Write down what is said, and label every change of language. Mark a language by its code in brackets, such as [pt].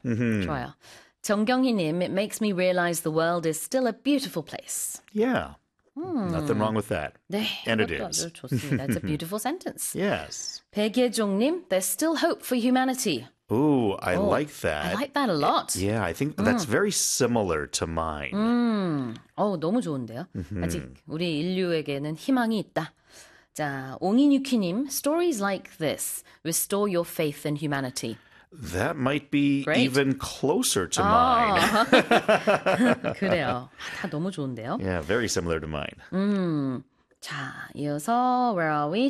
[ko] 좋아요. [en] 정경희님, It makes me realize the world is still a beautiful place. Yeah, nothing wrong with that. [ko] 네, [en] And it [ko] 이것도 아주 [en] is. [ko] 좋습니다. [en] It's a beautiful sentence. Yes. 백예종님, There's still hope for humanity. Ooh, I Oh, like I that. like that a lot. Yeah, I think that's very similar to mine. [ko] 너무 좋은데요. 아직 우리 인류에게는 희망이 있다. [en] 자, 옹인유키님, Stories like this restore your faith in humanity. That might be Great. even closer to mine. [ko] Oh. 그래요. 다 너무 좋은데요. [en] Yeah, very similar to mine. [ko] 자, 이어서 [en] where are we?